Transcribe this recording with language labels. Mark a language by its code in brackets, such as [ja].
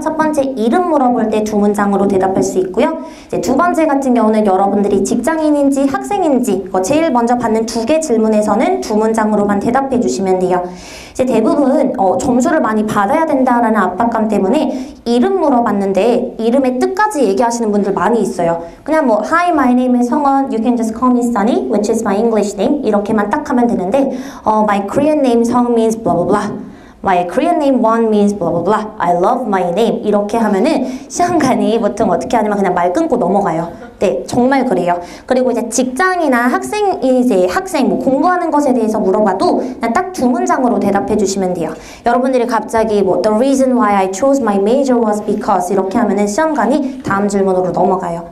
[ko] 첫 번째 이름 물어볼 때 두 문장으로 대답할 수 있고요. 이제 두 번째 같은 경우는 여러분들이 직장인인지 학생인지 제일 먼저 받는 두 개 질문에서는 두 문장으로만 대답해 주시면 돼요. 이제 대부분 점수를 많이 받아야 된다라는 압박감 때문에 이름 물어봤는데 이름의 뜻까지 얘기하시는 분들 많이 있어요. [en] 그냥 뭐 Hi, my name is 성원. You can just call me Sunny, which is my English name. [ko] 이렇게만 딱 하면 되는데 [en] My Korean name Sung means blah blah blah. My Korean name one means blah blah blah. I love my name. [ko] 이렇게 하면은 시험관이 보통 어떻게 하냐면 그냥 말 끊고 넘어가요. 네, 정말 그래요. 그리고 이제 직장이나 학생 뭐 공부하는 것에 대해서 물어봐도 그냥 딱 두 문장으로 대답해 주시면 돼요. 여러분들이 갑자기 뭐 [en] The reason why I chose my major was because [ko] 이렇게 하면은 시험관이 다음 질문으로 넘어가요.